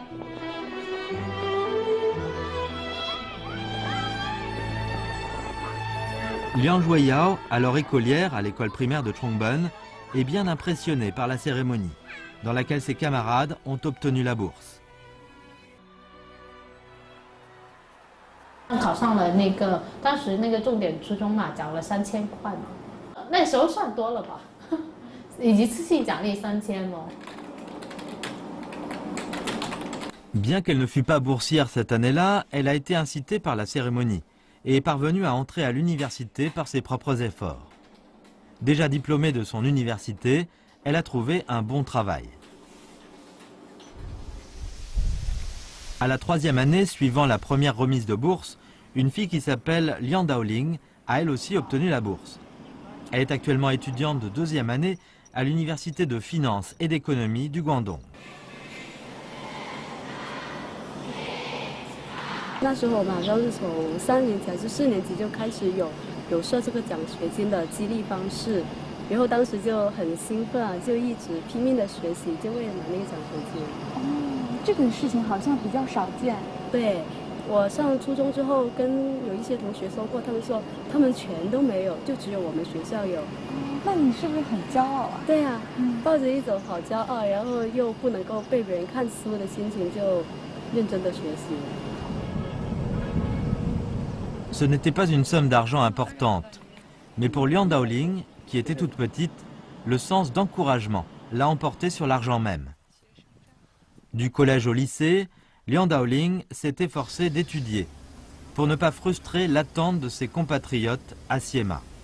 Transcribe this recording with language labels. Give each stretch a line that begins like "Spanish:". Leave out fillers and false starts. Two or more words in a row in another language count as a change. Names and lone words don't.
French: Liang Zhuoyao, alors écolière à l'école primaire de Chongben, est bien impressionnée par la cérémonie, dans laquelle ses camarades ont obtenu la bourse.
Chinese: 考上了那个当时那个重点初中嘛，奖了3000块嘛，那时候算多了吧，以及次性奖励3000哦。
French: Bien qu'elle ne fût pas boursière cette année-là, elle a été incitée par la cérémonie et est parvenue à entrer à l'université par ses propres efforts. Déjà diplômée de son université, elle a trouvé un bon travail. À la 3e année suivant la première remise de bourse, une fille qui s'appelle Liang Daoling a elle aussi obtenu la bourse. Elle est actuellement étudiante de 2e année à l'université de finance et d'économie du Guangdong.
Chinese: 那时候我们好像是从3年级还是4年级就开始有设这个奖学金的激励方式，然后当时就很兴奋啊，就一直拼命的学习，就为了拿那个奖学金。哦，这个事情好像比较少见。对，我上初中之后跟有一些同学说过，他们说他们全都没有，就只有我们学校有。那你是不是很骄傲啊？对啊，抱着一种好骄傲，然后又不能够被别人看书的心情，就认真的学习。
French: Ce n'était pas une somme d'argent importante, mais pour Liang Daoling, qui était toute petite, le sens d'encouragement l'a emporté sur l'argent même. Du collège au lycée, Liang Daoling s'est efforcée d'étudier pour ne pas frustrer l'attente de ses compatriotes à Siema.